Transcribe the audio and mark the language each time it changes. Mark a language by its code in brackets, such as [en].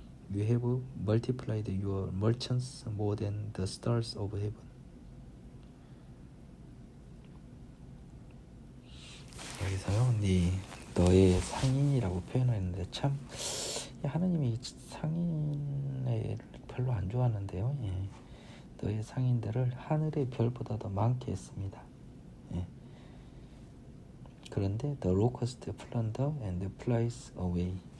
[en] You have multiplied your merchants more than the stars of heaven. [ko] 여기서요, 너의 상인이라고 표현했는데 참 하나님이 상인을 별로 안 좋아하는데요. 너의 상인들을 하늘의 별보다 더 많게 했습니다. [en] 그런데 the locust plunder and flies away.